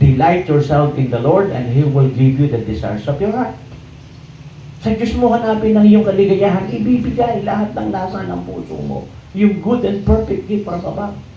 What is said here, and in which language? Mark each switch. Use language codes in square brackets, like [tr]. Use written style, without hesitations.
[en] Delight yourself in the Lord and He will give you the desires of your heart. [tl] Sa Diyos mo hanapin ang iyong kaligayahan, ibibigay lahat ng nasa ng puso mo. Yung [en] good and perfect gift from above.